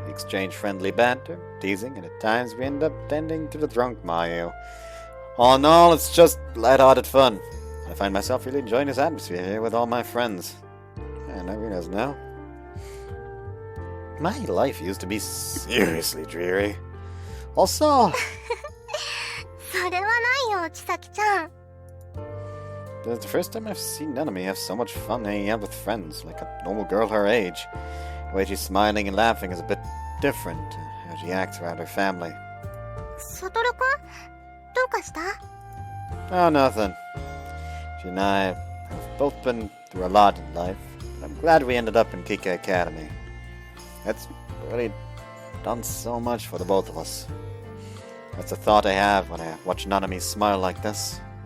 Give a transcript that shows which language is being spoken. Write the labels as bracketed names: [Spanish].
[English] We exchange friendly banter, teasing, and at times we end up tending to the drunk Mayu. All in all, it's just light-hearted fun. I find myself really enjoying this atmosphere here with all my friends. And I realize now, my life used to be seriously dreary. Also, [Japanese] それはないよ、千咲ちゃん。 [English] it's the first time I've seen Nanami have so much fun hanging out with friends, like a normal girl her age. The way she's smiling and laughing is a bit different, how she acts around her family. [Japanese] サトルくん、どうかした？ [English] Oh, nothing. She and I have both been through a lot in life, and I'm glad we ended up in Kika Academy. That's really done so much for the both of us. That's the thought I have when I watch Nanami smile like this.